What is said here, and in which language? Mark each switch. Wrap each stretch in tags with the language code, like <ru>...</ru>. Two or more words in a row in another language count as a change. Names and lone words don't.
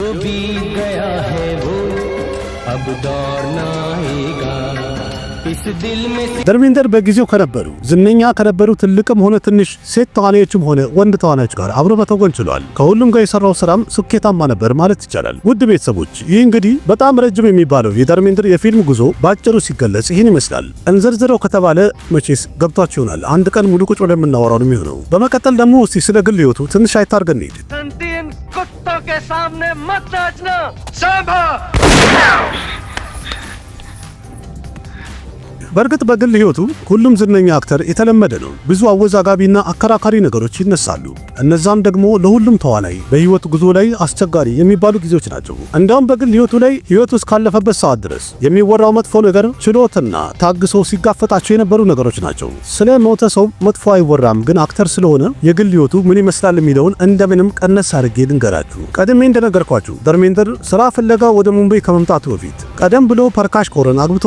<am>ደርሜንደር በጊዜው ከነበሩ ዝነኛ ከነበሩ ትልቅም ሆነ ትንሽ ሴት ተዋናዮችም ሆነ ወንድ ተዋናዮች ጋር አብሮ መተወን ችሏል። ከሁሉም ጋር የሰራው ስራም ስኬታማ ነበር ማለት ይቻላል። ውድ ቤተሰቦች ይህ እንግዲህ በጣም ረጅም የሚባለው የደርሜንደር የፊልም ጉዞ ባጭሩ ሲገለጽ ይህን ይመስላል። እንዘርዝረው ከተባለ መቼስ ገብቷችሁ ይሆናል። አንድ ቀን ሙሉ ቁጭ ብለን የምናወራው ነው የሚሆነው። በመቀጠል ደግሞ እስቲ ስለ ግል ህይወቱ ትንሽ አይታርገን እንሂድ።</am> <hi>कुत्तों के सामने मत नाचना सांभा।</hi> <am>በእርግጥ በግል ህይወቱ ሁሉም ዝነኛ አክተር የተለመደ ነው። ብዙ አወዛጋቢና አከራካሪ ነገሮች ይነሳሉ። እነዛም ደግሞ ለሁሉም ተዋናይ በህይወቱ ጉዞ ላይ አስቸጋሪ የሚባሉ ጊዜዎች ናቸው። እንዳውም በግል ህይወቱ ላይ ህይወቱ እስካለፈበት ሰዓት ድረስ የሚወራው መጥፎ ነገር ችሎትና ታግሶ ሲጋፈጣቸው የነበሩ ነገሮች ናቸው። ስለ ሞተ ሰው መጥፎ አይወራም፣ ግን አክተር ስለሆነ የግል ህይወቱ ምን ይመስላል የሚለውን እንደምንም ቀነስ አድርጌ ልንገራችሁ። ቀድሜ እንደነገርኳችሁ ደርሜንደር ስራ ፍለጋ ወደ ሙምባይ ከመምጣቱ በፊት ቀደም ብሎ ፐርካሽ ኮርን አግብቶ</am>